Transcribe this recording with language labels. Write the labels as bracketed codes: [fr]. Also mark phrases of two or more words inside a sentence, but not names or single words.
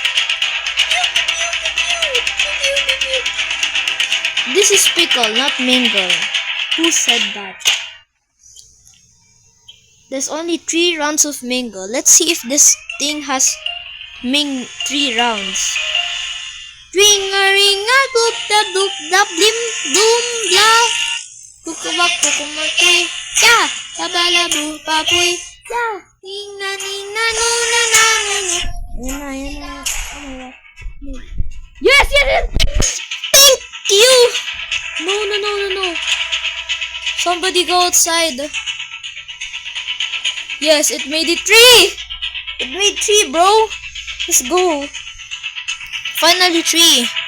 [en] This is pickle, not mingle. Who said that? There's only 3 rounds of mingle. Let's see if this thing has 3 rounds. Ring a ring a boop da boop da blim boom blah. Kukubak kukumake. Ya, tabalabu papoy. Ya, nina nina no na na na. Yes, yes, yes. Thank you. No. Somebody go outside. Yes, it made it 3. It made 3, bro. Let's go. Finally 3.